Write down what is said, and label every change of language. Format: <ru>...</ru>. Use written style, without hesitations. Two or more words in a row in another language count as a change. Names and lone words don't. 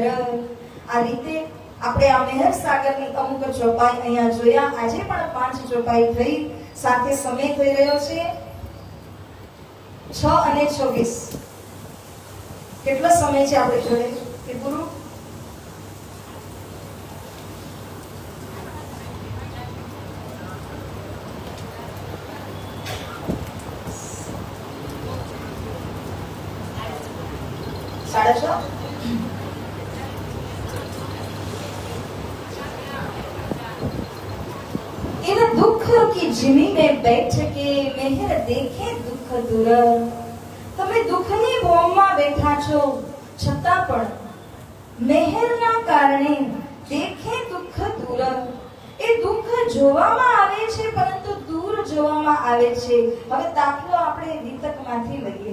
<gu>આ રીતે આપણે આ મેહર સાગરની અમુક ચોપાઈ અહીંયા જોયા. આજે પણ 5 ચોપાઈ થઈ. સાથે સમય થઈ રહ્યો છે 6:26. કેટલો સમય છે આપણે જોડે કે પૂરું?</gu> <hi>साढ़े 6. इन दुख की जिमी में बैठ के मेहर देखे दुख दूर.</hi> <gu>તમે દુઃખની ભોમમાં બેઠા છો છતાં પણ મેહરના કારણે દેખે દુઃખ દૂર. એ દુઃખ જોવામાં આવે છે પરંતુ દૂર જોવામાં આવે છે. હવે દાખલો આપણે વિતકમાંથી લઈએ.</gu>